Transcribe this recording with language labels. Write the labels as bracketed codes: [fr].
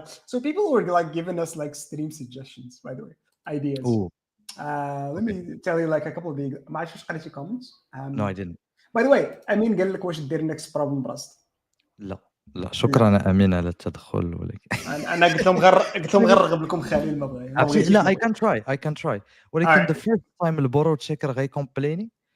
[en] So people were like giving us like stream suggestions, by the way, ideas. Let me tell you like a couple of the ما عرفتش واش قريتي comments. No, I didn't. [ar] By the way, Amin قال لك واش دير next problem براست. لا شكرا امين على التدخل, ولكن انا قلت لهم غنرغب لكم خليل ما بغى. لا I can try ولكن the first time البورو تشيكر غاي كومبليني